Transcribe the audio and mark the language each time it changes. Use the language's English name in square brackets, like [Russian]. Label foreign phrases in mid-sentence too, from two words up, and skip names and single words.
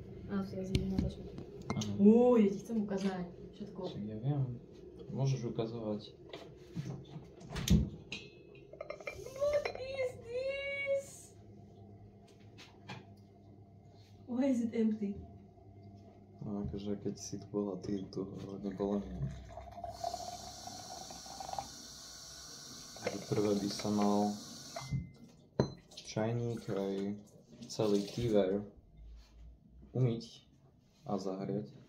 [Slovak] A si ja zvidím na tačku. Áno. Ja ti chcem ukázať všetko. Však ja viem. Môžeš ukazovať. [English] What is this? Why is it empty? [Slovak] No akože keď si tu bola, ty tu nebolo nie. Prvé by sa mal čajník aj celý teaware umyť a zahriať.